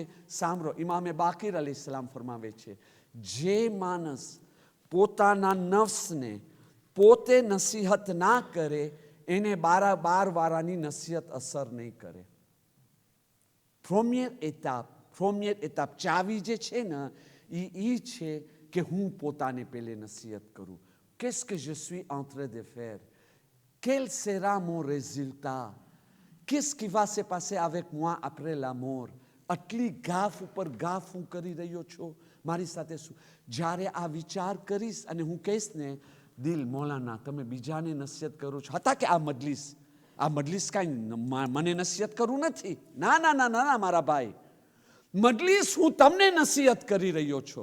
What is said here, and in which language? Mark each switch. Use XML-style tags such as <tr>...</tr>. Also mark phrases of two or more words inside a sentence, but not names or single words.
<gu>સાંભળો, ઇમામે બાકીર અલૈહિસ્સલામ ફરમાવે છે, જે માણસ પોતાના નફ્સને પોતે નસીહત ના કરે એને 12 વારાની નસીહત અસર નહીં કરે.</gu> <fr>première étape</fr> <gu>ચાવી જે છે ને એ છે કે હું પોતાને પહેલે નસીહત કરું.</gu> <fr>Qu'est-ce que je suis en train de faire? Quel sera mon résultat? Qu'est-ce qui va se passer avec moi après la mort?</fr> <gu>આટલી ગાફ ઉપર ગાફ હું કરી રહ્યો છું, મારી સાથે શું? જ્યારે આ વિચાર કરીશ અને હું કહીશ ને દિલ મૌલાના તમે બીજાને નસીહત કરો છો, હતા કે આ મજલિસ કાંઈ મને નસીહત કરવું નથી. ના ના ના ના મારા ભાઈ, મજલિસ હું તમને નસીહત કરી રહ્યો છું.</gu>